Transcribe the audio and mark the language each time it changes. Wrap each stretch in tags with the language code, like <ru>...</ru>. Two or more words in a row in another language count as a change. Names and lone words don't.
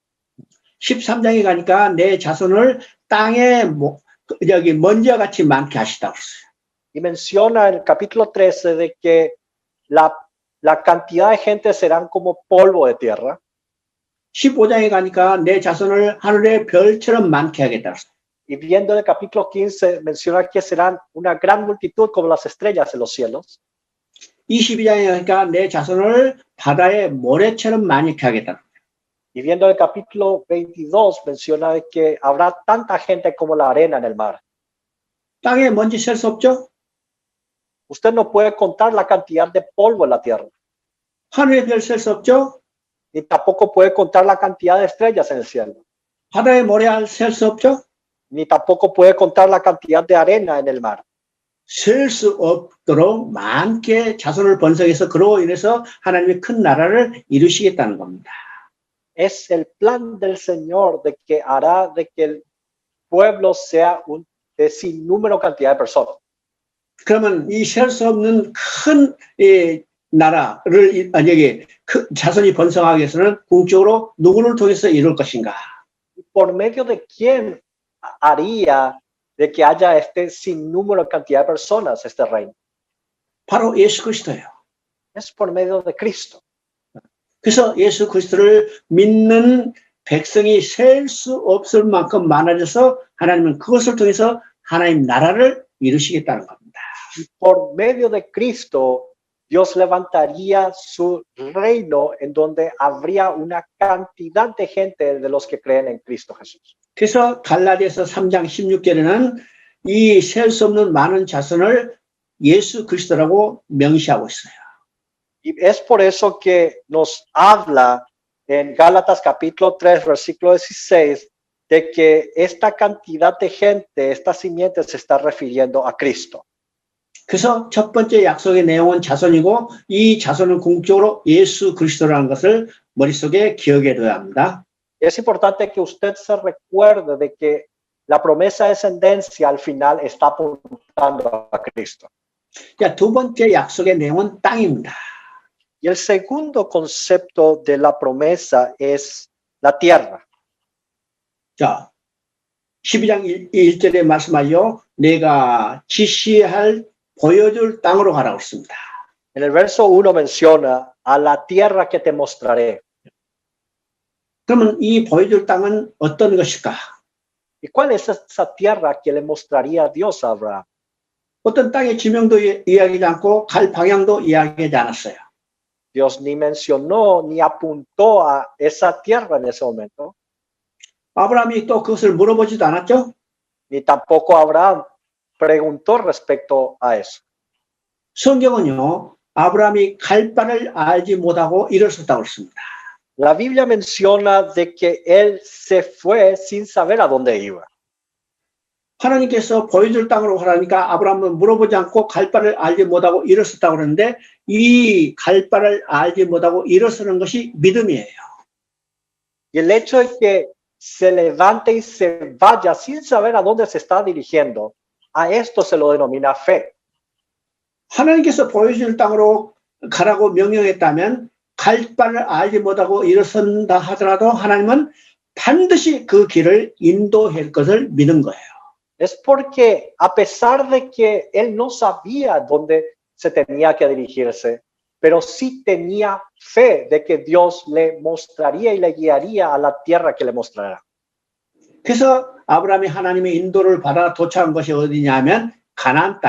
<ko>13장에 가니까 내 자손을 땅에 여기 먼지와 같이 많게 하시다고 했어요.</ko> <es>Y menciona en el capítulo 13 de que la cantidad de gente serán como polvo de tierra.</es> <ko>15장에 가니까 내 자손을 하늘의 별처럼 많게 하겠다고 했어요.</ko> <es>Y viendo el capítulo 15, menciona que serán una gran multitud como las estrellas en los cielos.</es> <ko>22장에 가니까 내 자손을 바다의 모래처럼 많게 하겠다.</ko> <es>Y viendo el capítulo 22, menciona que habrá tanta gente como la arena en el mar.</es> <ko>땅에 먼지 셀 수 없죠?</ko> <es>Usted no puede contar la cantidad de polvo en la tierra.</es> <ko>하늘의 별 셀 수 없죠?</ko> <es>Ni tampoco puede contar la cantidad de estrellas en el cielo.</es> <ko>바다의 모래알 셀 수 없죠?</ko> <es>Ni tampoco puede contar la cantidad de arena en el mar.</es> <ko>셀 수 없도록 많게 자손을 번성해서 그로 인해서 하나님의 큰 나라를 이루시겠다는 겁니다.</ko> <es>Es el plan del Señor de que hará de que el pueblo sea de sin número cantidad de personas.</es> <ko>그러면 이 셀 수 없는 큰 나라를 여기 자손이 번성하기 위해서는 궁극적으로 누구를 통해서 이룰 것인가?</ko> <es>¿Por medio de quién haría de que haya este sinnúmero cantidad de personas este reino?</es> <ko>바로 예수 그리스도예요.</ko> <es>Es por medio de Cristo.</es> <ko>그래서 예수 그리스도를 믿는 백성이 셀 수 없을 만큼 많아져서 하나님은 그것을 통해서 하나님 나라를 이루시겠다는 겁니다.</ko> <es>Y por medio de Cristo, Dios levantaría su reino en donde habría una cantidad de gente de los que creen en Cristo Jesús.</es> <ko>그래서 갈라디아서 3장 16절에는 이 셀 수 없는 많은 자손을 예수 그리스도라고 명시하고 있어요.</ko> <es>Y es por eso que nos habla en Gálatas capítulo 3, versículo 16, de que esta cantidad de gente, esta simiente se está refiriendo a Cristo.</es> <ko>그래서 첫 번째 약속의 내용은 자손이고 이 자손은 궁극적으로 예수 그리스도라는 것을 머릿속에 기억해 둬야 합니다.</ko> <es>Es importante que usted se recuerde de que la promesa de descendencia al final está apuntando a Cristo.</es> <ko>자, 두 번째 약속의 내용은 땅입니다.</ko> <es>Y el segundo concepto de la promesa es la tierra.</es> <ko>자, 12장 1절에 말씀하여 내가 지시할 보여줄 땅으로 가라고 했습니다.</ko> <es>En el verso 1 menciona a la tierra que te mostraré.</es> <ko>그러면 이 보여줄 땅은 어떤 것일까?</ko> <es>¿Y cuál es esa tierra que le mostraría Dios a Abraham?</es> <ko>어떤 땅의 지명도 이야기하지 않고 갈 방향도 이야기하지 않았어요.</ko> <es>Dios ni mencionó ni apuntó a esa tierra en ese momento.</es> <ko>아브라함이 또 그것을 물어보지도 않았죠?</ko> <es>Ni tampoco Abraham preguntó respecto a eso.</es> <ko>성경은요, 아브라함이 갈 바를 알지 못하고 일어섰다고 했습니다.</ko> <es>La Biblia menciona de que él se fue sin saber a dónde iba.</es> <ko>하나님께서 보여줄 땅으로 가라니까 아브라함은 물어보지 않고 갈 바를 알지 못하고 일어섰다고 그러는데 이 갈 바를 알지 못하고 일어서는 것이 믿음이에요.</ko> <es>Y el hecho de que se levante y se vaya sin saber a dónde se está dirigiendo, a esto se lo denomina fe.</es> <ko>하나님께서 보여줄 땅으로 가라고 명령했다면 갈 바를 알지 못하고 일어선다 하더라도 하나님은 반드시 그 길을 인도할 것을 믿은 거예요.</ko> <es>Es porque a pesar de que él no sabía dónde se tenía que dirigirse, pero sí tenía fe de que Dios le mostraría y le guiaría a la tierra que le mostrará.</es> <ko>그래서 아브라함이 하나님의 인도를 받아 도착한 것이 어디냐면 가나안 땅입니다.</ko>